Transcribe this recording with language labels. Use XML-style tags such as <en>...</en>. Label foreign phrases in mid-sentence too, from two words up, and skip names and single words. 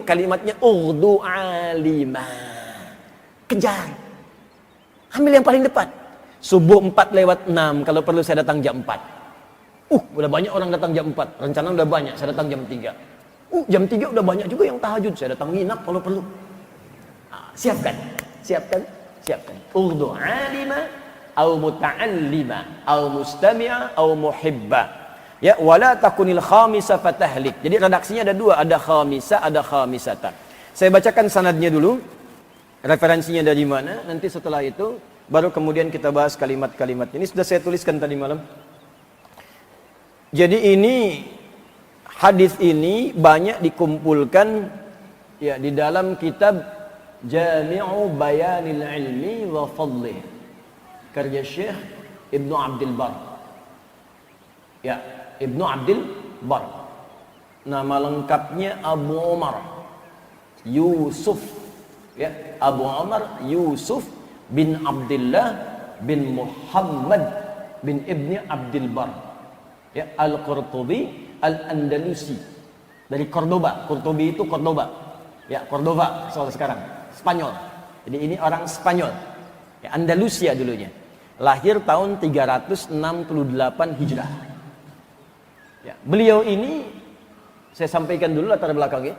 <id>Kalimatnya</id> <ar>اغد عالما.</ar> <id>Kejar. Ambil yang paling depan. Subuh 4:06. Kalau perlu saya datang jam 4. Udah banyak orang datang jam 4. Rencana udah banyak, saya datang jam 3. Jam 3 udah banyak juga yang tahajud. Saya datang nginap kalau perlu. Siapkan.</id> <ar>اغد عالما أو متعلما أو مستمعا أو محبا. يا، ولا تكن الخامسة فتهلك.</ar> <id>Jadi redaksinya ada dua, ada khamisa, ada khamisatan. Saya bacakan sanadnya dulu. Referensinya dari mana? Nanti setelah itu baru kemudian kita bahas kalimat-kalimat ini. Sudah saya tuliskan tadi malam. Jadi ini hadis ini banyak dikumpulkan ya di dalam kitab Jami'u Bayanil Ilmi wa Fadlih, karya Syekh Ibnu Abdul Bar. Ya, Ibnu Abdul Bar. Nama lengkapnya Abu Umar Yusuf. Ya, Abu Umar Yusuf bin Abdullah bin Muhammad bin Ibni Abdul Bar. Ya, Al-Qurtubi Al-Andalusi. Dari Cordoba. Qurtubi itu Cordoba. Ya, Cordoba soal sekarang. Spanyol. Jadi ini orang Spanyol. Ya, Andalusia dulunya. Lahir tahun 368 Hijrah. Ya, beliau ini saya sampaikan dulu latar belakangnya.</id>